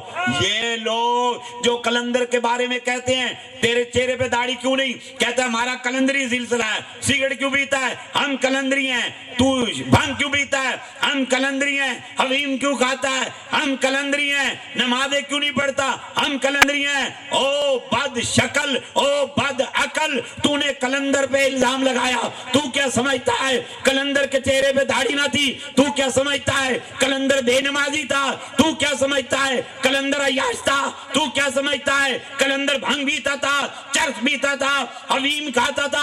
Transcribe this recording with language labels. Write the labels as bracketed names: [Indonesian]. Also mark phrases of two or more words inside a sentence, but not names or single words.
[Urdu] یہ لوگ جو کلندر کے بارے میں کہتے ہیں تیرے چہرے پہ داڑھی کیوں نہیں، کہتا ہے ہمارا کلندری سلسلہ ہے. سگریٹ کیوں پیتا ہے؟ ہم کلندری ہیں. تو بھنگ کیوں پیتا ہے؟ ہم کلندری ہیں. حویم کیوں کھاتا ہے؟ ہم کلندری ہیں. نمازیں کیوں نہیں پڑھتا؟ ہم کلندری ہیں. او بد شکل، او بد عقل، تو نے کلندر پہ الزام لگایا. تو کیا سمجھتا ہے کلندر کے چہرے پہ داڑھی نہ تھی؟ تو کیا سمجھتا ہے کلندر بے نمازی تھا؟ تو کیا سمجھتا ہے کلندر عیاش تھا؟ تو کیا سمجھتا ہے کلندر بھنگ پیتا تھا، چرس پیتا تھا، حویم کھاتا تھا؟